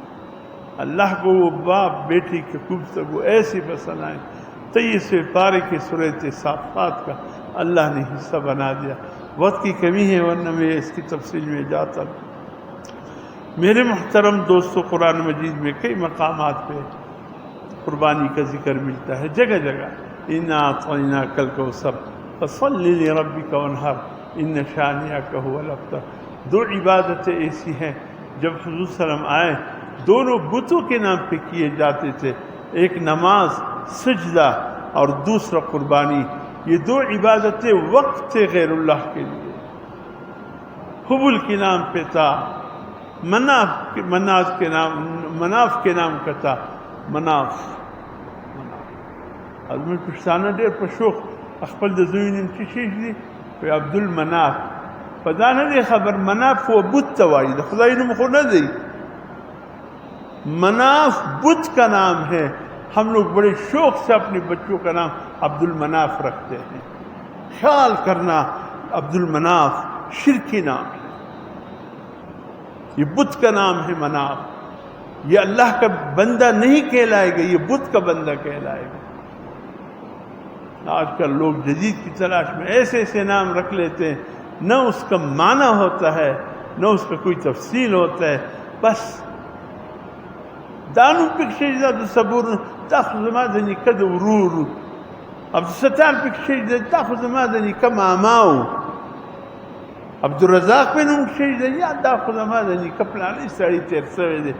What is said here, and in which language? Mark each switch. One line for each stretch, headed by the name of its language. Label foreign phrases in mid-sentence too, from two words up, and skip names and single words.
Urdu: اللہ کو وہ باپ بیٹی کی گفتگو ایسی پسند آئی، 23 پارے کی سورۃ صافات کا اللہ نے حصہ بنا دیا۔ وقت کی کمی ہے ورنہ میں اس کی تفصیل میں جاتا۔ میرے محترم دوستو، قرآن مجید میں کئی مقامات پہ قربانی کا ذکر ملتا ہے، جگہ جگہ
Arabic: اِنَّا أَعْطَيْنَاكَ الْكَوْثَرَ فَصَلِّ لِرَبِّكَ وَانْحَرْ إِنَّ شَانِئَكَ هُوَ الْأَبْتَرُ۔
Urdu: دو عبادتیں ایسی ہیں جب حضور صلی اللہ علیہ وسلم آئے دونوں بتوں کے نام پہ کیے جاتے تھے، ایک نماز، سجدہ اور دوسرا قربانی۔ یہ دو عبادتیں وقت تھے غیر اللہ کے لیے۔ حبل کے نام پہ تھا، مناف کے نام کا تھا مناف.
Pashto: ازمن پښتانه ډېر په شوق خپل د زوی نوم څه شي دي په عبدالمناف. په دا نه دی خبر مناف و بت ته وایي، د خدای نوم خو نه دی.
Urdu: مناف بت کا نام ہے. ہم لوگ بڑے شوق سے اپنے بچوں کا نام عبدالمناف رکھتے ہیں. خیال کرنا عبدالمناف شرکی نام ہے، یہ بت کا نام ہے مناف. یہ اللہ کا بندہ نہیں کہلائے گا، یہ بت کا بندہ کہلائے گا. آج کل لوگ جدید کی تلاش میں ایسے ایسے نام رکھ لیتے ہیں، نہ اس کا معنی ہوتا ہے نہ اس کا کوئی تفصیل ہوتا ہے.
Pashto: بس دانو پکشی دا صبور دا خو زما د نیکه د ورور، عبدالستار پکشی دا خو زما د نیکه ماماو، عبدالرزاق پہ نوم کشی دا یا دا خو زما د نیکه پلانی سړی تیر سوی دی.